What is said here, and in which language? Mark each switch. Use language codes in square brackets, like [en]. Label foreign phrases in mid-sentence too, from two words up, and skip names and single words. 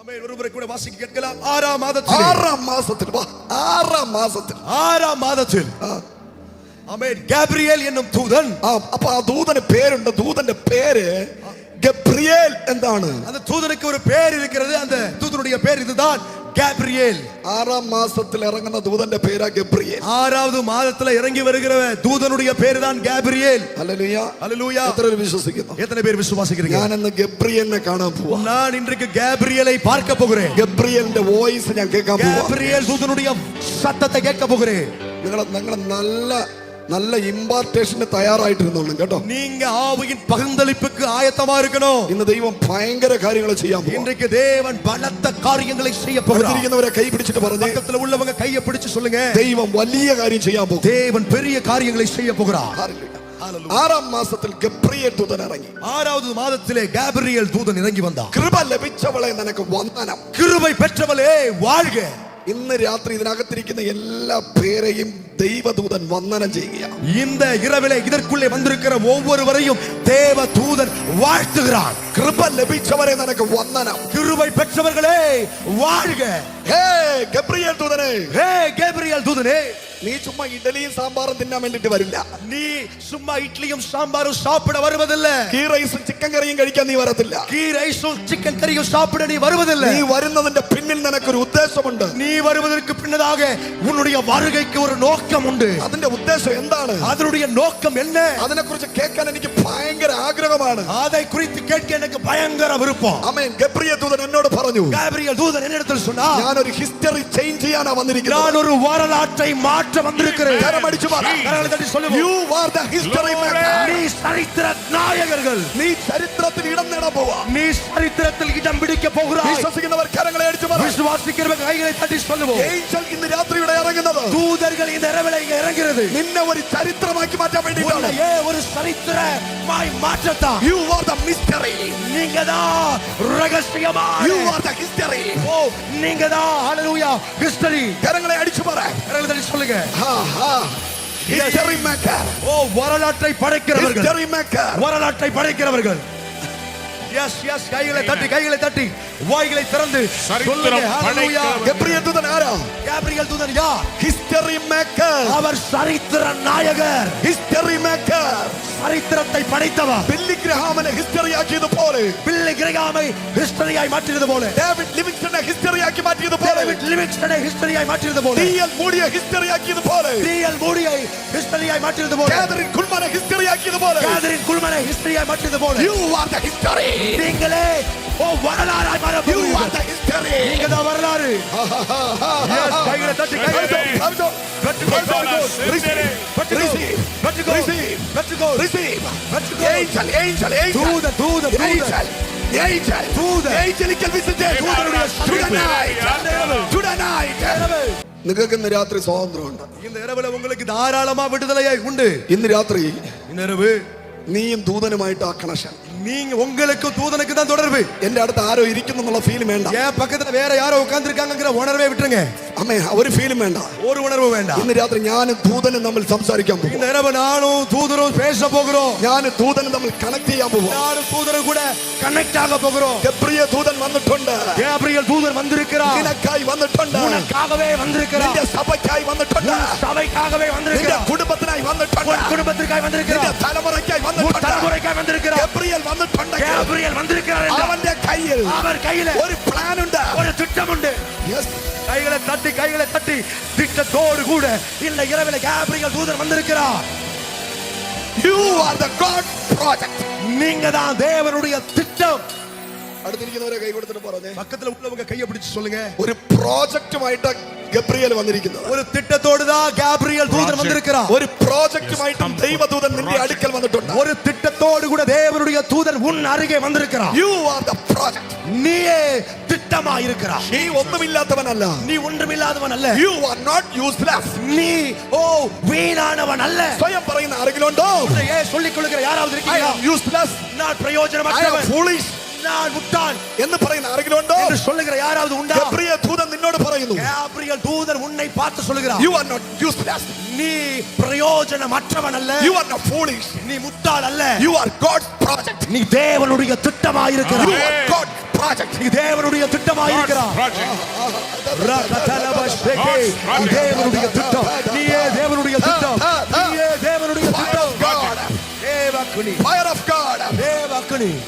[ta] ஆமென். ஒருமுறை கூட வாசிக்க கேட்கலாம். 6ஆம் மாதத்தில் ஆமென் ഗബ്രിയേൽ என்னுം தூதன். [ml] അപ്പൊ ആ ദൂതന് പേരുണ്ട്. ദൂതന്റെ പേര് ഗബ്രിയേൽ എന്താണ്? [ta] அந்த தூதனுக்கு ஒரு பேர் இருக்கிறது. அந்த தூதனுடைய பேர் இதுதான், ഗബ്രിയേൽ. 6ஆம் மாசத்தில் இறங்குன [ml] தூதന്റെ പേരാ [ta] ഗബ്രിയേൽ. 6வது மாதத்துல இறங்கி வருகிற தூதனுடைய பேர் தான் ഗബ്രിയേൽ. [ml] ഹല്ലേലൂയ, ഹല്ലേലൂയ. എത്ര പേർ വിശ്വസിക്കുന്നു? [ta] எத்தனை பேர் விசுவாசிக்கிறீங்க? [ml] ഞാൻ ഇന്ന് ഗബ്രിയേലിനെ കാണാൻ പോവാ. [ta] நான் இன்றைக்கு ഗബ്രിയേலை பார்க்க போகிறேன். [ml] ഗബ്രിയേലിന്റെ വോയിസ് ഞാൻ കേൾക്കാൻ പോവാ. [ta] ഗബ്രിയേൽ தூதனுடைய சத்தத்தை கேட்க போகிறேன். [ml] നിങ്ങൾ നല്ല ഇമ്പാർട്ടേഷന് തയ്യാറായിട്ടിരുന്നോളും കേട്ടോ. [ta] நீங்க ஆவியின் பகிர்ந்தளிப்புக்கு ஆயத்தமா இருக்கணும். [ml] ഇന്ന് ദൈവം ഭയങ്കര കാര്യങ്ങൾ ചെയ്യാൻ പോകും. [ta] இன்றைக்கு தேவன் பலத்த காரியங்களை செய்ய போகிறார். [ml] ഇരിക്കുന്നവരെ കൈ പിടിച്ചിട്ട് പറഞ്ഞു, [ta] பக்கத்துல உள்ளவங்க கையை பிடிச்சு சொல்லுங்க, [ml] ദൈവം വലിയ കാര്യം ചെയ്യാൻ പോകും. [ta] தேவன் பெரிய காரியங்களை செய்ய போகிறார். [ml] 6ஆം മാസത്തിൽ ഗബ്രിയേൽ ദൂതൻ ഇറങ്ങി. [ta] 6வது மாதத்திலே ഗബ്രിയേൽ தூதன் இறங்கி வந்தார். [ml] കൃപ ലഭിച്ചവളെ നിനക്ക് വന്ദനം. [ta] கிருபை பெற்றவளே வாழ்க. [ml] ഇന്ന് രാത്രി ഇതിനകത്തിരിക്കുന്ന എല്ലാ പേരെയും ദൈവദൂതൻ വന്ദനം ചെയ്യുക. [ta] இந்த இரவிலே இதற்குள்ளே வந்திருக்கிற ஒவ்வொருவரையும் தேவதூதன் வாழ்த்துகிறார். [ml] കൃപ ലഭിച്ചവരെ നിനക്ക് വന്ദനം. [ta] கிருபை பெற்றவர்களே வாழ்க. [ml] ഹേ ഗബ്രിയേൽ ദൂതനെ, [ta] ஹே ഗബ്രിയേൽ தூதனே, [ml] നീ ചുമ്മാ ഇഡലിയും സാമ്പാറും തിന്നാൻ വേണ്ടിട്ട് വരില്ല. [ta] நீ சும்மா இட்லியும் சாம்பாரும் சாப்பிட வருவதில்லை. [ml] ഗീ റൈസും ചിക്കൻ കറിയും കഴിക്കാൻ നീ വരത്തില്ല. [ta] கீ ரைஸும் சிக்கன் கறியும் சாப்பிட நீ வருவதில்லை. [ml] നീ വരുന്നതിന്റെ പിന്നിൽ നിനക്കൊരു ഉദ്ദേശമുണ്ട്. [ta] நீ வருவதற்கு பின்னதாக உன்னுடைய வருகைக்கு ஒரு நோக்கம் உண்டு. [ml] അതിന്റെ ഉദ്ദേശം എന്താണ്? [ta] அதனுடைய நோக்கம் என்ன? [ml] അതിനെക്കുറിച്ച് കേൾക്കാൻ എനിക്ക് ഭയങ്കര ആഗ്രഹമാണ്. [ta] அதை குறித்து கேட்க எனக்கு பயங்கர விருப்பம். [ml] ആമേൻ. ഗബ്രിയേൽ ദൂതൻ എന്നോട് പറഞ്ഞു, [ta] ഗബ്രിയേൽ ദൂതൻ என்னிடத்தில் சொன்னார், [ml] ഞാൻ ഒരു [en] history change [ml] ചെയ്യാനാ വന്നിരിക്കുന്നത്. [ta] நான் ஒரு வரலாற்றை மாற்ற வந்திருக்கிறேன். [ml] കരമടിച്ചു പറ, [ta] கரங்களை தட்டி சொல்லுவோம், [en] you are the history maker. [ta] நீ சரித்திர നായകர்கள். [ml] നീ ചരിത്രത്തിൽ ഇടം നേടാൻ പോവാ. [ta] நீ சரித்திரத்தில் இடம் பிடிக்க போகிறாய். [ml] വിശ്വസിക്കുന്നവർ കരങ്ങളെ അടിച്ചു പറ. [ta] விசுவாசிக்கிறவங்க கைகளை தட்டி சொல்லுவோம், [ml] ഏഞ്ചൽ ഇന്ന് രാത്രി ഇവിടെ ഇറങ്ങുന്നത് [ta] தூதர்கள் இந்த இரவிலே இங்கே இறங்குகிறது [ml] നിന്നെ ഒരു ചരിത്രമാക്കി മാറ്റാൻ വേണ്ടിയിട്ടാണ്. [ta] உன்னையே ஒரு சரித்திரமாய் மாற்றத்தான். [en] You are the mystery. [ta] நீங்க தான் ரகசியமான. [en] You are the history. [ta] ஓ, நீங்க தான் ஹalleluya ஹிஸ்டரி. [ml] കരങ്ങളെ അടിച്ചു പറ. [ta] கரங்களை தட்டி சொல்லுங்க, [en] history maker. [ta] ஓ வரலாற்றை படைக்கிறவர்கள், [en] history maker. [ta] வரலாற்றை படைக்கிறவர்கள். எஸ் எஸ், கைகளை தட்டி வாய்களை திறந்து சொல்லுங்க ஹalleluya. [ml] ഗബ്രിയേൽ ദൂതൻ ആരാ? [ta] ഗബ്രിയേൽ ദൂതൻ யார்? [en] history maker. [ta] அவர் சரித்திர நாயகர். [en] history maker. [ta] சரித்திரத்தை படைத்தவர். [ml] ബില്ലി ഗ്രഹാമിനെ ഹിസ്റ്ററി ആക്കിയതുപോലെ, [ta] பிள்ளை கிரகாமை ஹிஸ்டரியாய் மாற்றியது போல, [ml] ഡേവിഡ് ലിവിങ്സ്റ്റനെ ഹിസ്റ്ററി ആക്കി മാറ്റിയതുപോലെ, [ta] டேவிட் லிவிங்ஸ்டனை ஹிஸ்டரியாய் மாற்றியது போல, [ml] ടി.എൽ. മൂഡിയെ ഹിസ്റ്ററി ആക്കിയതുപോലെ, [ta] டிஎல் மூடியை ஹிஸ்டரியாய் மாற்றியது போல, [ml] കാതറിൻ കുൾമനെ ഹിസ്റ്ററി ആക്കിയതുപോലെ, [ta] காதரின் குல்மனை ஹிஸ்டரியாய் மாற்றியது போல, [en] you are the history. [ta] நீங்களே ஓ வரலாறாய் மாற [en] You are [ta] போகிறீர்கள். [en] the history. [ta] நீங்க தான் வரலாறு. Yes, கைகளை தட்டி [ml] നിങ്ങൾക്ക് ഇന്ന് രാത്രി സ്വാതന്ത്ര്യമുണ്ട്. [ta] இந்த இரவுல உங்களுக்கு தாராளமா விடுதலையாய் உண்டு. [ml] ഇന്ന് രാത്രി [ta] இந்த இரவு [ml] നീയും ദൂതനുമായിട്ട് ആ കണക്ഷൻ. [ta] நீங்க உங்களுக்கு தூதனுக்கு தான் தொடர்பு. [ml] എന്റെ അടുത്ത് ആരോ ഇരിക്കുന്നു എന്നുള്ള ഫീലും വേണ്ട. [ta] ஏன் பக்கத்துல வேற யாரோ உட்கார்ந்து இருக்காங்கங்கற உணர்வே விட்டுருங்க. [ml] അമ്മേ, ഒരു ഫീലും വേണ്ട, [ta] ஒரு உணர்வு வேண்டாம். [ml] ഇന്ന് രാത്രി ഞാനും ദൂതനും തമ്മിൽ സംസാരിക്കാൻ പോകും. [ta] இந்த இரவு நானும் தூதரும் பேச போகிறோம். [ml] ഞാനും ദൂതനും തമ്മിൽ കണക്ട് ചെയ്യാൻ പോകും. [ta] நானும் தூதரும் கூட கனெக்ட் ஆக போகிறோம். [ml] ഗബ്രിയേൽ ദൂതൻ വന്നിട്ടുണ്ട്. [ta] கேப்ரியல் தூதர் வந்திருக்கிறார். [ml] നിനക്കായി വന്നിട്ടുണ്ട്. [ta] உனக்காகவே வந்திருக்கிறார். [ml] നിന്റെ സഭയ്ക്കായി വന്നിട്ടുണ്ട്. [ta] சபைக்காகவே [ml] നിന്റെ [ta] வந்திருக்கிறார். [ml] കുടുംബത്തിനായി വന്നിട്ടുണ്ട്. [ta] உன் குடும்பத்திற்காய் [ml] നിന്റെ [ta] வந்திருக்கிறார். [ml] തലമുറയ്ക്കായി [ta] உன் [ml] വന്നിട്ടുണ്ട്. [ta] தலைமுறைக்காய் வந்திருக்கிறார். [ml] ഗബ്രിയേൽ വന്നിട്ടുണ്ട്. [ta] கேப்ரியல் வந்திருக்கிறார் என்றால் [ml] അവന്റെ കയ്യിൽ [ta] அவர் கையில [ml] ഒരു പ്ലാൻ ഉണ്ട്. [ta] ஒரு திட்டம் உண்டு. [en] Yes. [ta] கைகளை தட்டி திட்டத்தோடு கூட இந்த இரவிலே கேப்ரியல் தூதர் வந்திருக்கிறார். [en] You are the God project. [ta] நீங்க தான் தேவனுடைய திட்டம். [ml] അടുത്തിരിക്കുന്നവരെ കൈ കൊടുത്തിട്ട് പറഞ്ഞേ, [ta] பக்கத்துல உள்ளவங்க கையை பிடிச்சு சொல்லுங்க, [ml] ഒരു പ്രോജക്റ്റുമായിട്ട് ഗബ്രിയേൽ വന്നിരിക്കുന്നത്. [ta] ஒரு திட்டத்தோடு தான் கேப்ரியல் தூதர் வந்திருக்கிறார். [ml] ഒരു പ്രോജക്റ്റുമായിട്ടും ദൈവദൂതൻ നിന്റെ അടുക്കൽ വന്നിട്ടുണ്ട്. [ta] ஒரு திட்டத்தோடு கூட தேவனுடைய தூதர் உன் அருகே வந்திருக்கிறார். [en] You are the project. [ta] நீயே திட்டமாய் இருக்கிறார். [ml] നീ ഒന്നുമില്ലാത്തവനല്ല. [ta] நீ ஒன்றுமில்லாதவன் அல்ல. [en] You are not useless. [ta] நீ ஓ வீணானவன் அல்ல. [ml] സ്വയം പറയുന്ന ആരെങ്കിലും ഉണ്ടോ? [ta] இதையே சொல்லிக் கொள்கிற யாராவது [en] I [ta] இருக்கீங்களா? [en] am useless. [ta] நான் [en] I am [ta] பிரயோஜனமற்றவன், [en] foolish [ta] நான் முட்டாள் [ml] എന്ന് പറയുന്ന ആരെങ്കിലും ഉണ്ടോ? [ta] என்று சொல்லுகிற யாராவது உண்டா? [ml] ഗബ്രിയേൽ ദൂതൻ നിന്നോട് പറയുന്നു, [ta] கேப்ரியல் தூதர் உன்னை பார்த்து சொல்லுகிறார், [en] You are not useless. [ta] நீ பிரயோஜனமற்றவன் அல்ல. [en] You are not foolish. [ta] நீ முட்டாள் அல்ல. [en] You are God's project. [ta] நீ தேவனுடைய திட்டமாய் இருக்கிறாய். [en] You are God's project. [ta] நீ தேவனுடைய திட்டமாயிருக்கிறார். ரகதலபஷ்பேகே. நீ தேவனுடைய திட்டம். நீயே தேவனுடைய திட்டம். நீயே தேவனுடைய திட்டம். [en] God. [ta] தேவ அக்கினி. [en] Fire of God. [ta] தேவ அக்கினி.